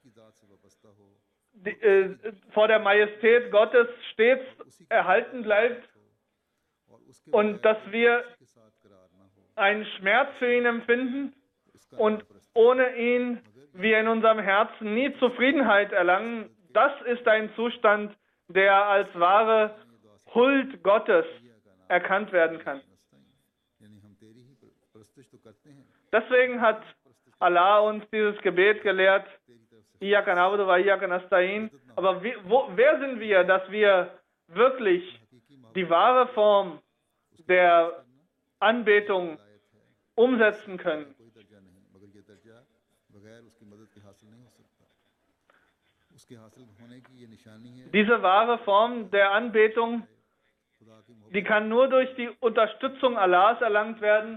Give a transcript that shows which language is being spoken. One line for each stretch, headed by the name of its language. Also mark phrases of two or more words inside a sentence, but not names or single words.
German: vor der Majestät Gottes stets erhalten bleibt und dass wir einen Schmerz für ihn empfinden und ohne ihn wir in unserem Herzen nie Zufriedenheit erlangen. Das ist ein Zustand, der als wahre Huld Gottes erkannt werden kann. Deswegen hat Allah uns dieses Gebet gelehrt,
Arabic: إياك نعبد وإياك نستعين.
German: Aber wer sind wir, dass wir wirklich die wahre Form der Anbetung umsetzen können? Diese wahre Form der Anbetung, die kann nur durch die Unterstützung Allahs erlangt werden.